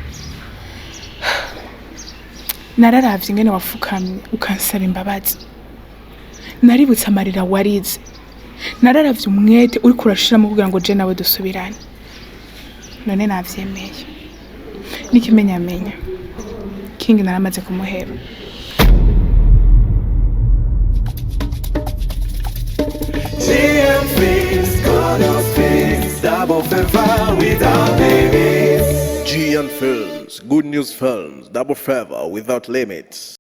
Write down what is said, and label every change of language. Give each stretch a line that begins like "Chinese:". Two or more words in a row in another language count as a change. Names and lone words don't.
Rundi: Nararavye ingene wafukamye ukansaba imbabazi, naributse amarira warize, nararavye umwete uri kurashiramo kugira ngo je nawe dusubirane, none navyemeye n'ikimenyamenya King naramaze kumuhera.
English: Double favor without limits. G and Films, Good News Films, Double Favor Without Limits.